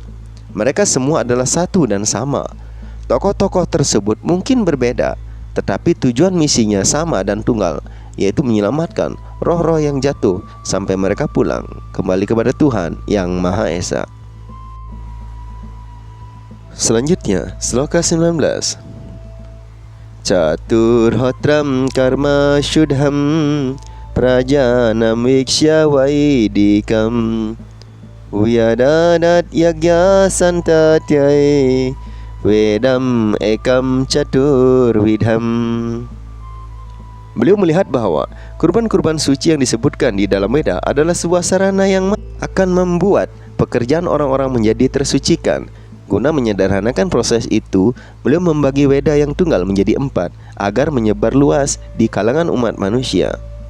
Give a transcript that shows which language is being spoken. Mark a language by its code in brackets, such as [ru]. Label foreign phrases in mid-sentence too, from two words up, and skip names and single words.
[id] Mereka semua adalah satu dan sama. Tokoh-tokoh tersebut mungkin berbeda, tetapi tujuan misinya sama dan tunggal, yaitu menyelamatkan roh-roh yang jatuh sampai mereka pulang kembali kepada Tuhan yang Maha Esa. Selanjutnya, sloka 19. [sa] Caturhotram karma shudham prajanam vikshya vaidikam Uyadanat yagya santatyai Vedam ekam caturvidham. [id] Beliau melihat bahwa kurban-kurban suci yang disebutkan di dalam Weda adalah sebuah sarana yang akan membuat pekerjaan orang-orang menjadi tersucikan. Guna menyederhanakan proses itu, beliau membagi Weda yang tunggal menjadi 4 agar menyebar luas di kalangan umat manusia.